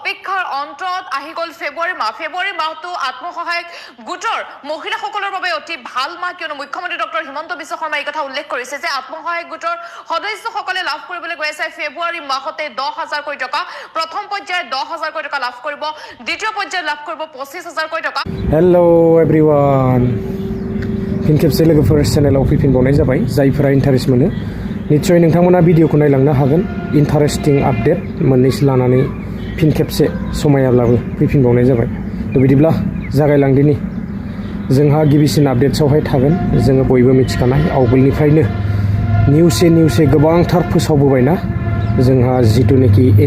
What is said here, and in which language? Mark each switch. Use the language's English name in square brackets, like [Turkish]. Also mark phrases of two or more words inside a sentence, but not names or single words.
[Assamese] অপেক্ষাৰ অন্তত আহি গ'ল ফেব্ৰুৱাৰী মাহটো আত্মসহায়ক গোটৰ মহিলাসকলৰ বাবে অতি ভাল মাহ কিয়নো মুখ্যমন্ত্ৰী ডক্টৰ হিমন্ত বিশ্ব শৰ্মাই এই কথা উল্লেখ কৰিছে যে আত্মসহায়ক গোটৰ সদস্যসকলে লাভ কৰিবলৈ গৈ আছে ফেব্ৰুৱাৰী মাহতে 10,000 কোটি টকা প্ৰথম পৰ্যায়ত 10,000 কোটি টকা লাভ কৰিব দ্বিতীয় পৰ্যায়ত লাভ কৰিব 25,000 কোটি টকা [English] hello everyone [Bodo] फिन खेबसे लोगोफोर चेनेलाव फैफिनबावनाय जाबाय जायफोरा इन्टारेस्ट मोनो निश्चय नोंथांमोना भिडिअखौ नायलांनो हागोन [English] interesting update [Bodo] मोननैसो लानानै फिन खेबसे समायाब्लाबो फैफिनबावनाय जाबाय थ' बिदिब्ला जागायलांदिनि जोंहा गिबिसिन आपडेट्सआवहाय थागोन जोङो बयबो मिथिखानाय आवगोलनिफ्रायनो निउसे गोबांथार फोसावबोबायना जोंहा जिथुनाखि